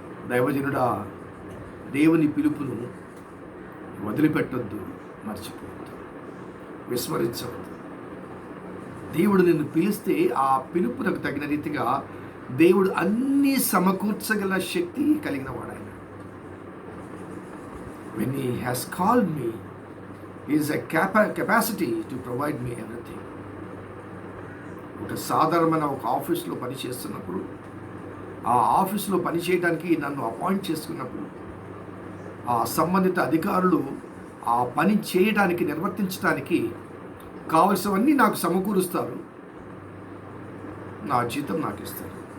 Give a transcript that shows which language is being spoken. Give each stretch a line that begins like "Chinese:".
Telugu: దైవజనుడా దేవుని పిలుపును వదిలిపెట్టొద్దు, మర్చిపోవద్దు, విస్మరించవద్దు. దేవుడు నిన్ను పిలిస్తే ఆ పిలుపునకు తగిన రీతిగా దేవుడు అన్నీ సమకూర్చగల శక్తి కలిగిన వాడాయన.
English: When he has called me, he is a capacity to provide me everything.
Telugu: ఒక సాధారణమైన ఒక ఆఫీస్లో పనిచేస్తున్నప్పుడు, ఆ ఆఫీస్లో పనిచేయడానికి నన్ను అపాయింట్ చేసుకున్నప్పుడు, ఆ సంబంధిత అధికారులు ఆ పని చేయడానికి, నిర్వర్తించడానికి కావలసినవన్నీ నాకు సమకూరుస్తారు, నా జీతం నాకు ఇస్తారు.